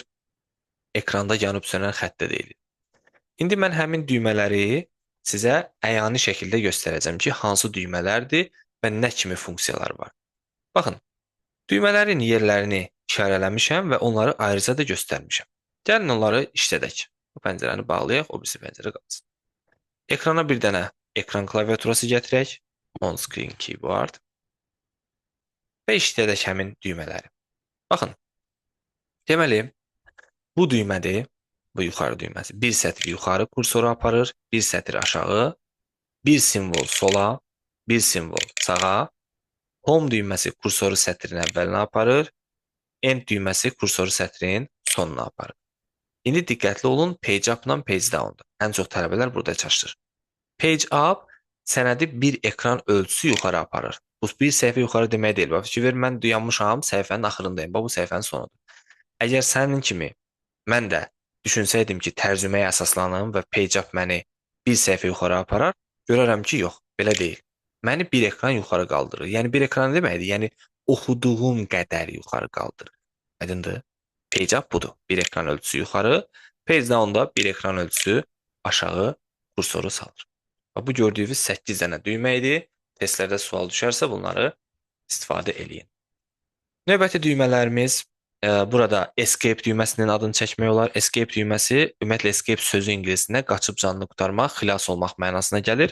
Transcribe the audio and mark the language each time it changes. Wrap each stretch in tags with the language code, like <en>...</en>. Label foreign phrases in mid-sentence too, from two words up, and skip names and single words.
<az>Ekranda yanıb sönən xəttə deyilir. İndi mən həmin düymələri sizə əyani şəkildə göstərəcəm ki, hansı düymələrdir və nə kimi funksiyalar var. Baxın, düymələrin yerlərini işarələmişəm və onları ayrıca da göstərmişəm. Gəlin onları işlədək. Bu pəncərəni bağlayaq, o birisi pəncərə qalsın. Ekrana bir dənə ekran klaviaturası gətirək,</az> <en>on-screen keyboard</en> <az>və işlədək həmin düymələri. Baxın, deməli, bu düymədir, bu yuxarı düyməsi. Bir sətr yuxarı kursoru aparır, bir sətr aşağı, bir simvol sola, bir simvol sağa. Home düyməsi kursoru sətrin əvvəlinə aparır, end düyməsi kursoru sətrin sonuna aparır. İndi diqqətli olun,</az> <en>page up-</en> <az>la</az> <en>page down-</en> <az>da. Ən çox tələbələr burada çaşır.</az> <en>Page up</en> <az>sənədi bir ekran ölçüsü yuxarı aparır. Bu bir səhifə yuxarı demək deyil. Bax, fikir ver, mən dayanmışam, səhifənin axırındayım. Bu səhifənin sonudur. Əgər sənin kimi mən də düşünsəydim ki, tərcüməyə əsaslanım və</az> <en>page up</en> <az>məni bir səhifə yuxarı aparar, görərəm ki, yox, belə deyil. Məni bir ekran yuxarı qaldırır. Yəni bir ekran deməkdir, yəni oxuduğum qədər yuxarı qaldırır. Aydındır?</az> <en>Page up</en> <az>budur. Bir ekran ölçüsü yuxarı,</az> <en>page down-</en> <az>da bir ekran ölçüsü aşağı kursoru salır. Bu gördüyünüz 8 dənə düymə idi. Testlərdə sual düşərsə bunları istifadə eləyin. Növbəti düymələrimiz burada escape düyməsinin adını çəkmək olar. Escape düyməsi, ümumiyyətlə escape sözü ingiliscəsində qaçıb canını qurtarmaq, xilas olmaq mənasına gəlir.</az>